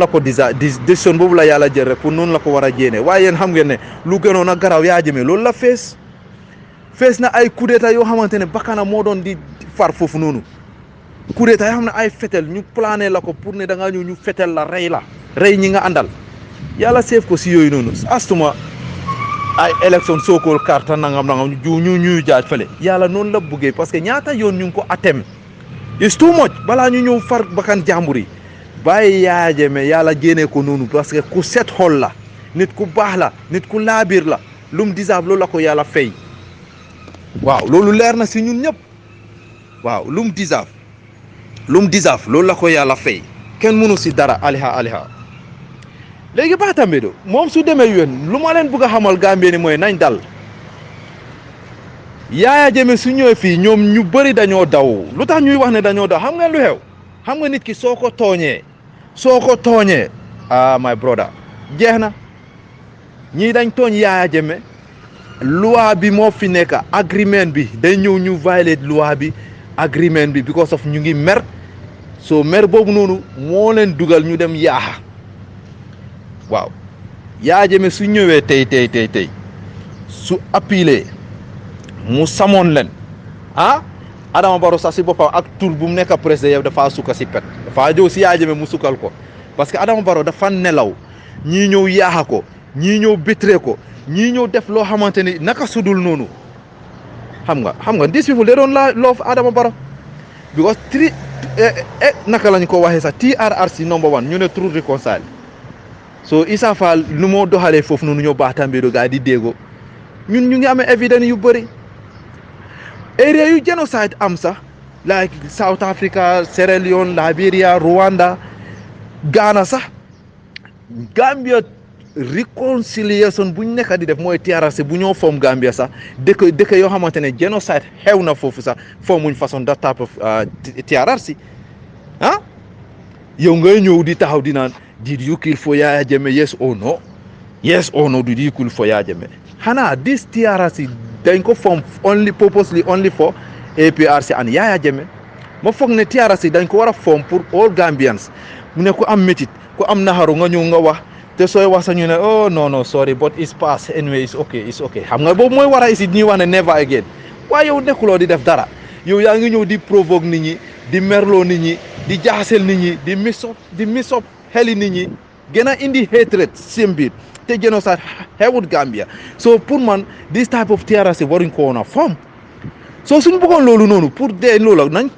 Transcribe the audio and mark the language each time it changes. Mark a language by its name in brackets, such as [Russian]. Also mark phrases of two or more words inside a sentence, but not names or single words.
[Wolof] ko décision boobu la yàlla jël rek pour noonu la ko war a jéene waaye yéen xam ngeen ne lu gënoon a garaaw Yaya Jammeh loolu la fees na ay coup d'état yoo xamante ne bakkana moo doon di far foofu noonu coup d'état yoo xam ne ay fetel ñu plané la ko pour ne da ngaa ñëw ñu fetel la rey ñi nga àndal yàlla seef ko si yooyu noonu astuma ay élection sookool carte nangam ñu jaaj fële yàlla noonu la buggee [French] parce que [Wolof] ñaata yoon ñu ngi ko attem [English] it's too much [Wolof] balaa ñu ñëw far bakkan jàmbur yi bàyyi Yaya Jammeh yàlla génnee ko noonu [French] parce que [Wolof] ku set xol la nit ku baax la nit ku laabir la lu mu deserve loolu la ko yàlla fay waaw loolu leer na si ñun ñëpp waaw lu mu deserve loolu la ko yàlla fay kenn mënu si dara aliha léegi Batambedo moom su demee yéen lu ma leen bëgg a xamal Gambie ni mooy nañ dal Yaya Jammeh su ñëwee fii ñoom ñu bëri dañoo daw lu tax ñuy wax ne dañoo daw xam nga lu xew xam nga nit ki soo ko tooñee [English] my brother [Wolof] jeex na ñii dañ tooñ Yaya Jammeh loi bi moo fi nekk agreement bi day ñëw ñu violate loi bi agreement bi [English] because of [Wolof] ñu ngi mer so mer boobu noonu moo leen dugal ñu dem yaaxa waaw Yaya Jammeh su ñëwee tey su appelé mu samoon leen Adama Barrow sax si boppam ak tur bu mu nekk président yow dafa sukka si pet dafa ñëw si Yaya Jammeh mu sukkal ko [French] parce que [Wolof] Adama Barrow dafa nelaw ñii ñëw yaaxa ko ñii ñëw bétré ko ñii ñëw def loo xamante ni naka sudul noonu xam nga [English] these people they don't love Adama Barrow because [Wolof] naka lañ ko waxee sax TRRC number 1 ñu ne Truth Reconcile so Issa Faal nu moo doxalee foofu noonu ñoo Batambedo gaa di déggoo ñun ñu ngi amee évidence yu bëri area yu génocide am sax like South Africa Sierra Leone Liberia Rwanda Ghana sax Gambia réconciliation bu ñu nekk di def mooy TRRC bu ñoo foom Gambia sax dëkk yoo xamante ne génocide xew na foofu sax foomuñ façon [English] that type of TRRC [Wolof] yow ngay ñëw di taxaw di naan [English] did you kill for Yaya Jammeh yes or no did you kill for Yaya Jammeh [Wolof] xanaa [English] this TRRC [Wolof] dañ ko form [English] purposely only for APRC and Yaya Jammeh [Wolof] ma foog ne TRRC dañ ko war a form pour [English] all Gambians [Wolof] mu ne ku am métit ku am naxaru nga ñëw nga wax te sooy wax sax ñu ne [English] oh no sorry but it's past anyway it's okay [Wolof] xam nga boobu mooy war a isi ñuy wax ne [English] never again [Wolof] waaye yow nekkuloo di def dara yow yaa ngi ñëw di provoque nit ñi di merloo nit ñi di jaxasel nit ñi di misop xeli nit ñi gën a indi hatred seen biir te génocide xewut Gambia so pour man [English] this type of TRRC [Wolof] waruñ ko woon a form so suñu bëggoon loolu noonu pour dee loolu